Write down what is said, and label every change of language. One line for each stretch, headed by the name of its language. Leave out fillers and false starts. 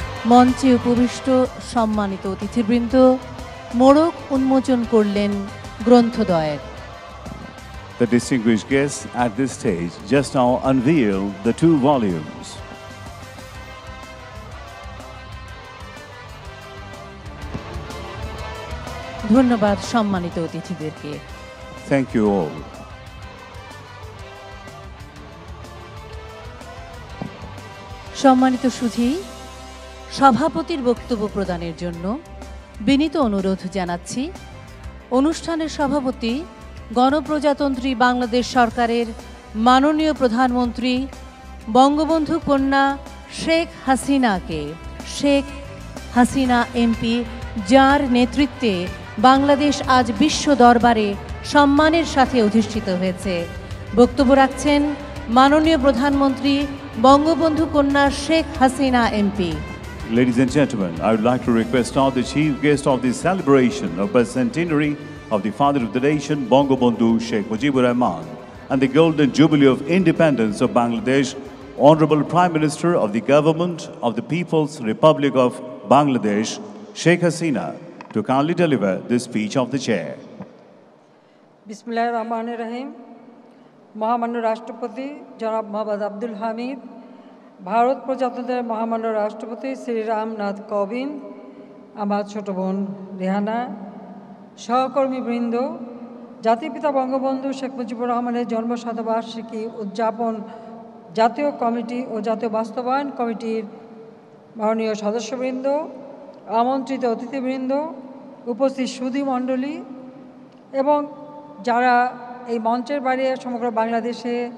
Bangla: মঞ্চে উপবিষ্ট সম্মানিত অতিথিবৃন্দ মোড়ক উন্মোচন করলেন গ্রন্থদ্বয়ের।
English: The distinguished guests at this stage just now unveil the 2 volumes.
Bangla: ধন্যবাদ সম্মানিত অতিথিদেরকে।
English: Thank you all.
Bangla: সম্মানিত সুধী, সভাপতির বক্তব্য প্রদানের জন্য বিনীত অনুরোধ জানাচ্ছি অনুষ্ঠানের সভাপতি গণপ্রজাতন্ত্রী বাংলাদেশ সরকারের মাননীয় প্রধানমন্ত্রী বঙ্গবন্ধু কন্যা শেখ হাসিনাকে। শেখ হাসিনা এমপি, যার নেতৃত্বে বাংলাদেশ আজ বিশ্ব দরবারে সম্মানের সাথে অধিষ্ঠিত হয়েছে। বক্তব্য রাখছেন মাননীয় প্রধানমন্ত্রী বঙ্গবন্ধু কন্যা Sheikh Hasina MP.
English: Ladies and gentlemen, I would like to request all the chief guests of the celebration of the centenary of the Father of the Nation, Bangabandhu Sheikh Mujibur Rahman, and the Golden Jubilee of Independence of Bangladesh, Honorable Prime Minister of the Government of the People's Republic of Bangladesh, Sheikh Hasina, to kindly deliver the speech of the chair.
Arabic: বিসমিল্লাহির রহমানির রহিম।
Bangla: মহামান্য রাষ্ট্রপতি জনাব মোহাম্মদ আব্দুল হামিদ, ভারত প্রজাতন্ত্রের মহামান্য রাষ্ট্রপতি শ্রী রামনাথ কোবিন্দ, আমার ছোট বোন রেহানা, সহকর্মীবৃন্দ, জাতিপিতা বঙ্গবন্ধু শেখ মুজিবুর রহমানের জন্মশতবার্ষিকী উদযাপন জাতীয় কমিটি ও জাতীয় বাস্তবায়ন কমিটির মাননীয় সদস্যবৃন্দ, আমন্ত্রিত অতিথিবৃন্দ, উপস্থিত সুধীমণ্ডলী এবং যারা এই মঞ্চের বাইরে সমগ্র বাংলাদেশে